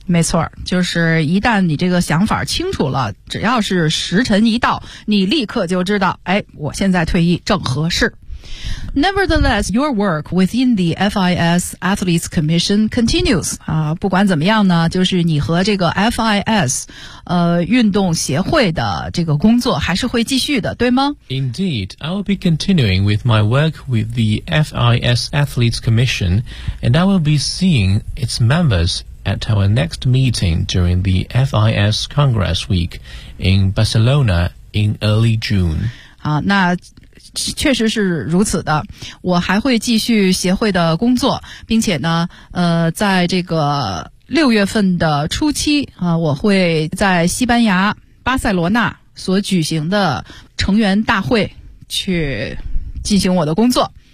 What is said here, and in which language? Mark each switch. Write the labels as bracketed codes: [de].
[zh] 没错，就是一旦你这个想法清楚了，只要是时辰一到，你立刻就知道，哎，我现在退役正合适。 [en] Nevertheless, your work within the FIS Athletes Commission continues. [zh] 啊，不管怎么样呢，就是你和这个 FIS, 运动协会的这个工作还是会继续的，对吗？ [en] Indeed, I will be continuing with my work with the FIS Athletes Commission, and I will be seeing its members at our next meeting during the FIS Congress Week in Barcelona in early June. [zh] 啊，那确实是如此的，我还会继续协会的工作，并且呢，在这个六月份的初期啊，我会在西班牙巴塞罗那所举行的成员大会去进行我的工作。